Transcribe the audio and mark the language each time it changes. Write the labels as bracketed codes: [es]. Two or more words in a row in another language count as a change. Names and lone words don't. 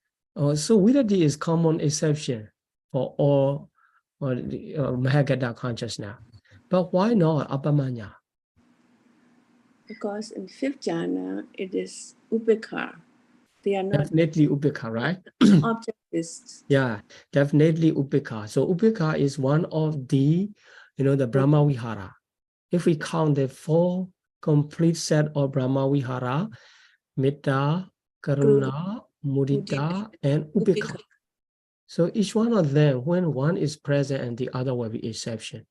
[en] So Virati is common exception. for all Mahagata consciousness. But why not Abhamanya? Because in fifth jhana, it is upekha. They are not Definitely upekha, right? objectivists. Yeah, definitely upekha. So upekha is one of the, the [pi] Brahma Vihara. [en] If we count the 4 complete set of [pi] Brahma Vihara, Metta, Karuna, Mudita, [en] and upekha. So each one of them, when one is present and the other will be exception.